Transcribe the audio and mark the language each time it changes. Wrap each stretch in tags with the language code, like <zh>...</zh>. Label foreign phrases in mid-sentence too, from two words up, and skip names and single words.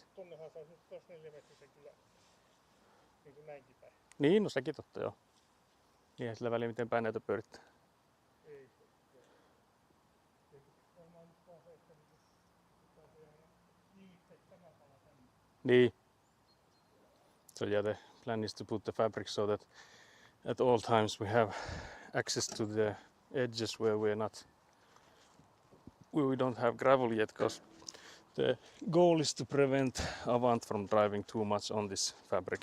<fi>Tonnehan saisi nyt taas 4 metrisen kyllä niin kuin näinkin päin. Niin, no sekin totta joo. Niin sillä väliä miten päin näitä pyörittää. Ei se. Ei varmaan nyt vaan se, että pitää tehdä kiinnittää tämä pala tänne. Niin.</fi> <en>So yeah, the plan is to put the fabric so that at all times we have access to the edges where we don't have gravel yet, because the goal is to prevent Avant from driving too much on this fabric.</en>